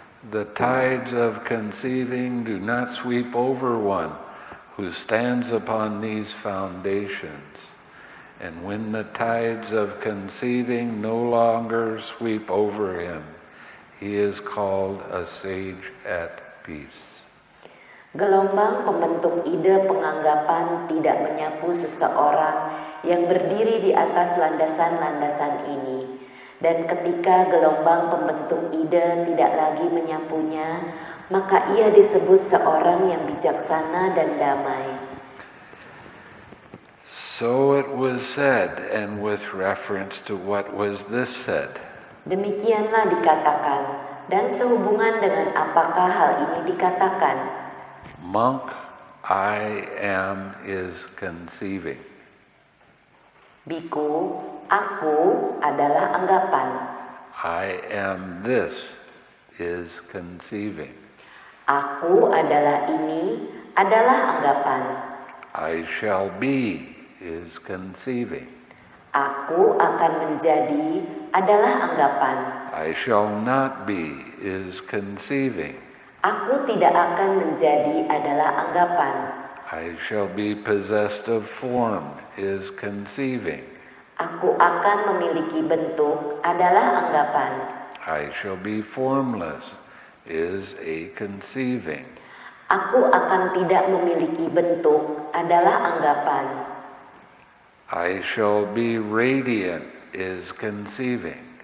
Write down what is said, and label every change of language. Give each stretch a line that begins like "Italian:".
English: The tides of conceiving do not sweep over one who stands upon these foundations. And when the tides of conceiving no longer sweep over him, he is called a sage at peace.
Indonesian: Gelombang pembentuk ide penganggapan tidak menyapu seseorang yang berdiri di atas landasan-landasan ini. Dan ketika gelombang pembentuk ide tidak lagi menyapunya, maka ia disebut seorang yang bijaksana dan damai.
English: So it was said, and with reference to what was this said?
Indonesian: Demikianlah dikatakan, dan sehubungan dengan apakah hal ini dikatakan?
English: Monk, I am is conceiving.
Indonesian: Biku, aku adalah anggapan.
English: I am this is conceiving.
Indonesian: Aku adalah ini adalah anggapan.
English: I shall be is conceiving.
Indonesian: Aku akan menjadi adalah anggapan.
English: I shall not be is conceiving.
Indonesian: Aku tidak akan menjadi adalah anggapan.
English: I shall be possessed of form is conceiving.
Indonesian: Aku akan memiliki bentuk adalah anggapan.
English: I shall be formless is a conceiving.
Indonesian: Aku akan tidak memiliki bentuk adalah anggapan.
English: I shall be radiant is conceiving.